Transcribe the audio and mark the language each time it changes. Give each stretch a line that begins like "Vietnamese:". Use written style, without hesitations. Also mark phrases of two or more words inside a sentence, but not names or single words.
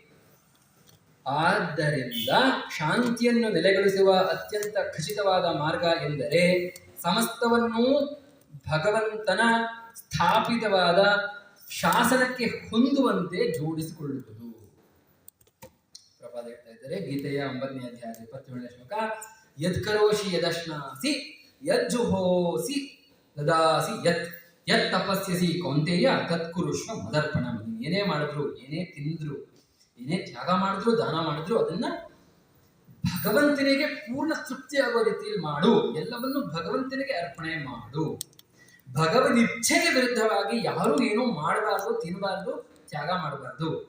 Kannada: ಆದ್ದರಿಂದ ಶಾಂತಿಯನ್ನು ನೆಲೆಗೊಳಿಸುವ ಅತ್ಯಂತ ಖಚಿತವಾದ ಮಾರ್ಗ ಎಂದರೆ ಸಮಸ್ತವನ್ನೂ ಭಗವಂತನ ಸ್ಥಾಪಿತವಾದ ಶಾಸನಕ್ಕೆ ಹೊಂದುವಂತೆ ಜೋಡಿಸಿಕೊಳ್ಳುವುದು. ಪ್ರಭಾದ ಹೇಳ್ತಾ ಇದ್ದಾರೆ ಗೀತೆಯ 9ನೇ ಅಧ್ಯಾಯ 27ನೇ ಶ್ಲೋಕ.
Sanskrit: ಯತ್ಕರೋಷಿ ಯದಶ್ನಾಸಿ ಯಜ್ಜುಹೋಸಿ ದದಾಸಿ ಯತ್ ತಪಸ್ಯಸಿ ಕೌಂತೆಯ ತತ್ಕುರುಷ್ವ ಮದರ್ಪಣ.
Kannada: ಏನೇ ಮಾಡಿದ್ರು, ಏನೇ ತಿಂದ್ರು, ಏನೇ ತ್ಯಾಗ ಮಾಡಿದ್ರು, ದಾನ ಮಾಡಿದ್ರು, ಅದನ್ನ ಭಗವಂತನಿಗೆ ಪೂರ್ಣ ತೃಪ್ತಿಯಾಗೋ ರೀತಿಯಲ್ಲಿ ಮಾಡು. ಎಲ್ಲವನ್ನು ಭಗವಂತನಿಗೆ ಅರ್ಪಣೆ ಮಾಡು. ಭಗವದ್ ಇಚ್ಛೆಗೆ ವಿರುದ್ಧವಾಗಿ ಯಾರು ಏನೂ ಮಾಡಬಾರ್ದು, ತಿನ್ನಬಾರ್ದು, ತ್ಯಾಗ ಮಾಡಬಾರ್ದು.